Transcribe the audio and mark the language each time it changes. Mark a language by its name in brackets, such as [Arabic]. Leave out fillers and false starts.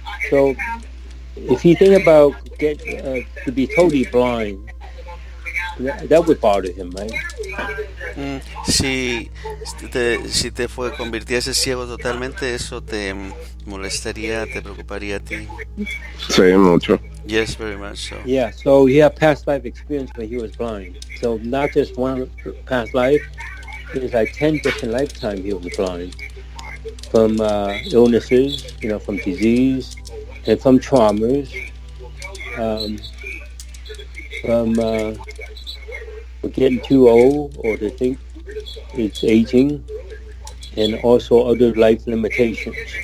[English] So if you think about to be totally blind, that would bother him, right? [Spanish] Si te convirtiese ciego totalmente, eso te molestaría, te preocuparía a ti. Sí, mucho. [English] Yes, very much so. Yeah, so he had past life experience when he was blind. So not just one past life, it was like 10 different lifetimes he was blind. From illnesses, from disease, and from traumas, from getting too old or to think it's aging, and also other life limitations.